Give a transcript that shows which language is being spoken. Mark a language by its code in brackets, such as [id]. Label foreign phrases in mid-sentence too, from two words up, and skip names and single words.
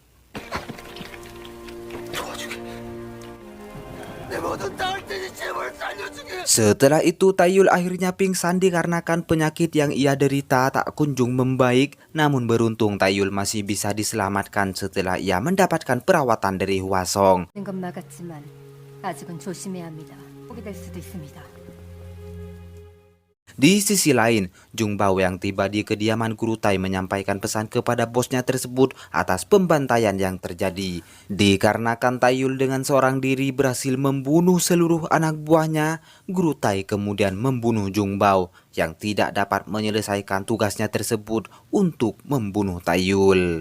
[id] Setelah itu Taiyul akhirnya pingsan dikarenakan penyakit yang ia derita tak kunjung membaik. Namun beruntung Taiyul masih bisa diselamatkan setelah ia mendapatkan perawatan dari Hwasong. [ko] 건 막았지만 아직은 조심해야 합니다. 포기될 수도 있습니다. [id] Di sisi lain, Jung Bao yang tiba di kediaman Guru Tai menyampaikan pesan kepada bosnya tersebut atas pembantaian yang terjadi. Dikarenakan Taiyul dengan seorang diri berhasil membunuh seluruh anak buahnya, Guru Tai kemudian membunuh Jung Bao yang tidak dapat menyelesaikan tugasnya tersebut untuk membunuh Taiyul.